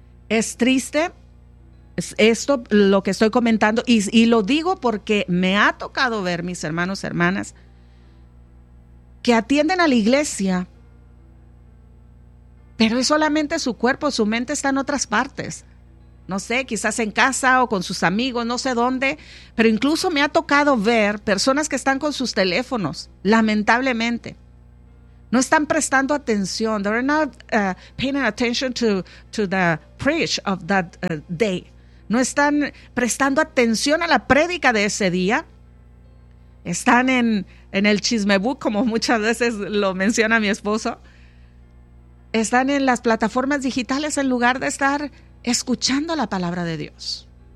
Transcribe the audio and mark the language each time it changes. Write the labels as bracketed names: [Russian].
[Spanish] Es triste esto lo que estoy comentando, y lo digo porque me ha tocado ver, mis hermanos, hermanas, que atienden a la iglesia, pero es solamente su cuerpo, su mente está en otras partes. No sé, quizás en casa o con sus amigos, no sé dónde, pero incluso me ha tocado ver personas que están con sus teléfonos, lamentablemente. No están prestando atención. [English] They're not paying attention to the preach of that day. [Spanish] No están prestando atención a la prédica de ese día. Están en el chismebook, como muchas veces lo menciona mi esposo. Están en las plataformas digitales en lugar de estar escuchando la palabra de Dios.